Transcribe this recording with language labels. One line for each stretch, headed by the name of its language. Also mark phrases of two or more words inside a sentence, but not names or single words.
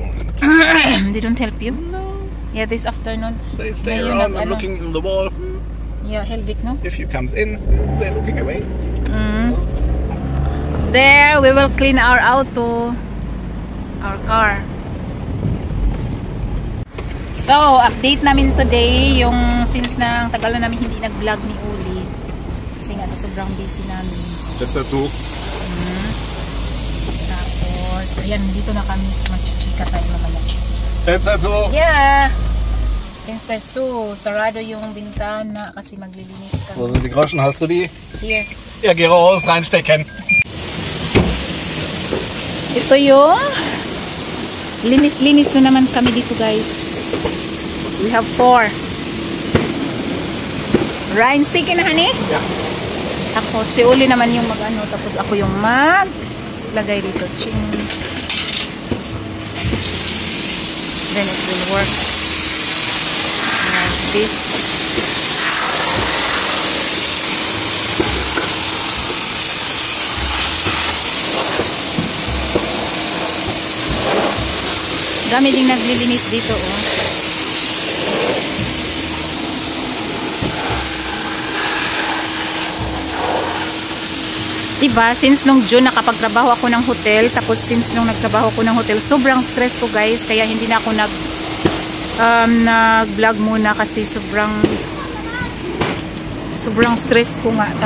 English: They don't help you? No. Yeah, this afternoon. They stay around and looking in the wall. Yeah, Helvig, no? If you come in, they're looking away. So. There, we will clean our auto. Our car. So,
Filipino: update namin today yung since na tagal na namin hindi nag-vlog ni Uli. Kasi nga sa sobrang busy namin.
English: That's dazu.
Filipino: Ayan, dito na kami. Magchichika tayo mamaya.
German: Fenster zu! Yeah! Fenster zu.
Filipino: Sarado yung bintana kasi maglilinis kami.
German: Wo sind die Groschen? Hast du die?
English: Here.
German: Ja, geh raus, reinstecken.
Filipino: Ito yung linis-linis na naman kami dito, guys.
English: We have 4.
Filipino: Reinstecken na, honey?
English: Yeah.
Filipino: Ako, si Uli naman yung mag-ano, tapos ako yung lagay dito, ching.
English: Then it will work like this.
Filipino: Dami ding naglilinis dito, oh. Diba, since nung June nakapagtrabaho ako ng hotel, tapos since nung nagtrabaho ko ng hotel, sobrang stress ko, guys, kaya hindi na ako nag-vlog muna kasi sobrang stress ko nga.